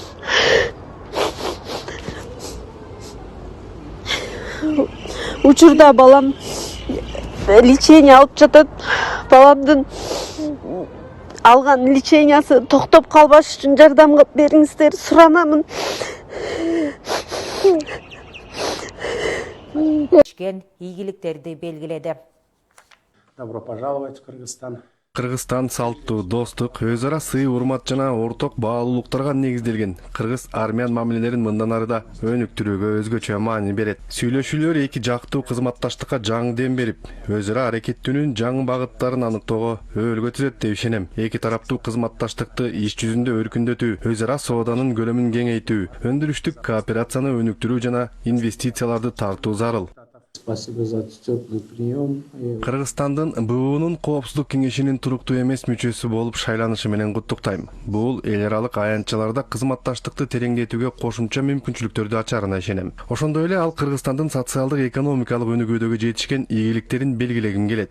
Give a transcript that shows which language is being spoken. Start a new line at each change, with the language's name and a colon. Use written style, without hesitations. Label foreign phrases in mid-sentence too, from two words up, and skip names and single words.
Kyrgyz: Учурда балам лечение алып жатат. Баламдын алган лечениясы токтоп калбаш үчүн жардам бериңиздер, суранамын. Ийгиликтерди белгиледи.
Russian: Добро пожаловать в Кыргызстан.
Kyrgyz: Кыргызстан салттуу, достук, өз ара сый, урмат жана орток баалуулуктарга негизделген кыргыз-армян мамилелерин мындан арыда өнүктүрүүгө өзгөчө маани берет. Сүйлөшүүлөр эки жактуу кызматташтыкка жаңы дем берип, өз ара аракеттүүнүн жаңы багыттарын аныктоого өбөлгө түзөт деп ишенем. Эки тараптуу кызматташтыкты иш жүзүндө өркүндөтүү, өз ара сооданын көлөмүн кеңейтүү, өндүрүштүк кооперацияны өнүктүрүү жана инвестицияларды тартуу зарыл.
Russian: Спасибо за теплый прием.
Kyrgyz: Кыргызстандын буунун коопсуздук кеңешинин туруктуу эмес мүчөсү болуп шайланышы менен куттуктайм. Бул эл аралык аянтчаларда кызматташтыкты тереңдетүүгө кошумча мүмкүнчүлүктөрдү ачарына ишенем. Ошондой эле ал Кыргызстандын социалдык экономикалык өнүгүүдөгө жетишкен ийгиликтерин белгилегим келет.